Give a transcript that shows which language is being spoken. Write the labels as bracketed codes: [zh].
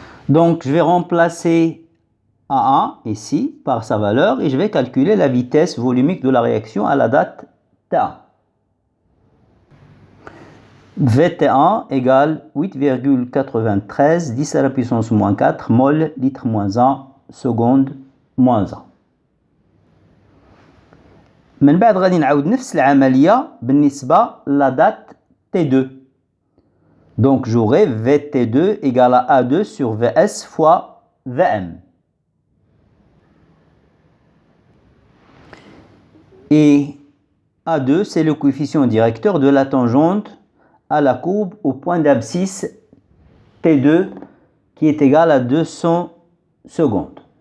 [fr] Donc, je vais remplacer A1 ici par sa valeur et je vais calculer la vitesse volumique de la réaction à la date T1. VT1 égale 8,93 10 à la puissance moins 4 mol litre moins 1 seconde moins 1. [ar] من بعد غادي نعاود نفس العملية بالنسبة لا date T2. [fr] Donc j'aurai VT2 égale à A2 sur Vs fois Vm. Et A2, c'est le coefficient directeur de la tangente à la courbe au point d'abscisse T2 qui est égal à 200 secondes.